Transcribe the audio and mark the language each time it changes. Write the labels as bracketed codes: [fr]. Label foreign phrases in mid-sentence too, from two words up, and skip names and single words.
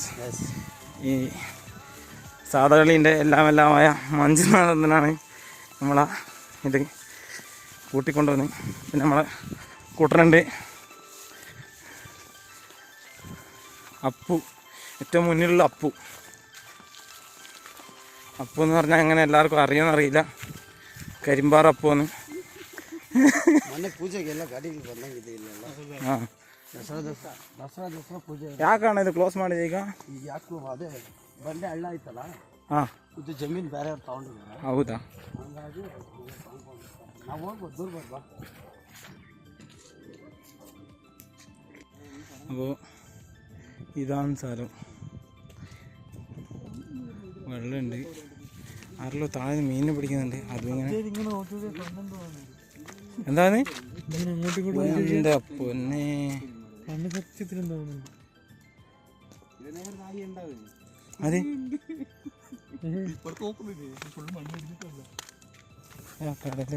[ml] ഈ സാദഹള്ളിൻ്റെ എല്ലാമായ മഞ്ജുനാഥ് എന്നാണ് നമ്മളെ ഇത് കൂട്ടിക്കൊണ്ടുവന്നത്. പിന്നെ നമ്മളെ കൂട്ടനുണ്ട് അപ്പു, ഏറ്റവും മുന്നിലുള്ള അപ്പു. അപ്പു എന്ന് പറഞ്ഞാൽ അങ്ങനെ എല്ലാവർക്കും അറിയാമെന്നറിയില്ല, കരിമ്പാറ അപ്പു എന്ന്. [kn] ಯಾಕಣ್ಣ ಇದು ಕ್ಲೋಸ್ ಮಾಡಿದೆ ಈಗ? ಅದೇ ಬಂಡೆ ಹಳ್ಳ ಐತಲ್ಲ, ಇದು ಜಮೀನು ಬೇರೆ ತಗೊಂಡಿದ್ದಾರೆ. ಹೌದಾ? ನಾವು ಹೋಗ್ಬೋದು, ದೂರ ಬರ್ಬಾ. [ml] അപ്പോൾ ഇതാണ് സ്ഥലം. വെള്ളമുണ്ട്, ആരെല്ലോ താഴെ മീനിനെ പിടിക്കുന്നുണ്ട്. അതിങ്ങനെ എന്താണ് എൻ്റെ പൊന്നെ അതെ കടലേ.